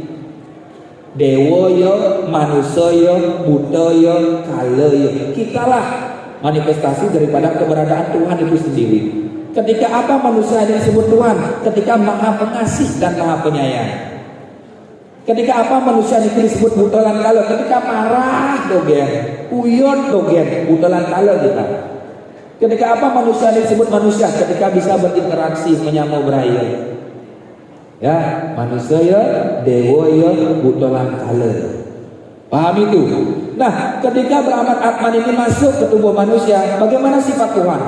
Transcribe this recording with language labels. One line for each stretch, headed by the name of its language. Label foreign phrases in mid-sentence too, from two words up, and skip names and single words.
Indonesian: Dewa ya, manusia ya, buddha ya, kala ya. Kitalah manifestasi daripada keberadaan Tuhan itu sendiri. Ketika apa manusia yang disebut Tuhan? Ketika Maha Pengasih dan Maha Penyayang. Ketika apa manusia itu disebut butelan kala? Ketika marah dogen,
Balinese: uyot dogen,
Indonesian: butelan kala kita. Ketika apa manusia disebut manusia? Ketika bisa berinteraksi,
Balinese: menyamau beraya.
Indonesian: Ya, manusia ya, dewa ya, butelan kala. Paham itu? Nah, ketika Brahmat Atman ini masuk ke tubuh manusia, bagaimana sifat Tuhan?